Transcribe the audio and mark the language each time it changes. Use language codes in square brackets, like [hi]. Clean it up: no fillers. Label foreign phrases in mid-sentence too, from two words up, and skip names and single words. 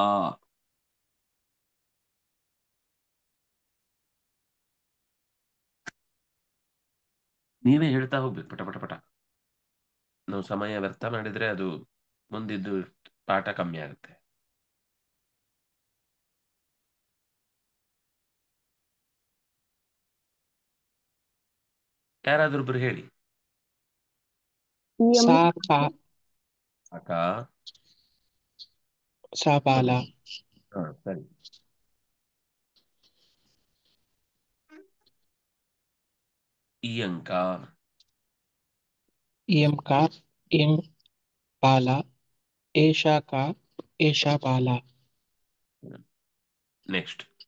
[kn] ನೀವೇ ಹೇಳ್ತಾ ಹೋಗ್ಬೇಕು ಪಟ ಪಟ ಪಟ. ನಾವು ಸಮಯ ವ್ಯರ್ಥ ಮಾಡಿದ್ರೆ ಅದು ಮುಂದಿದ್ದು ಪಾಠ ಕಮ್ಮಿ ಆಗುತ್ತೆ. ಯಾರಾದ್ರೊಬ್ರು ಹೇಳಿ. [sa] ಇಯಂ सा का ಅಕ. सा बाला। ಸರಿ. ಇಯಂಕ. इयं का इयं बाला। एषा का एषा बाला। [kn] ನೆಕ್ಸ್ಟ್.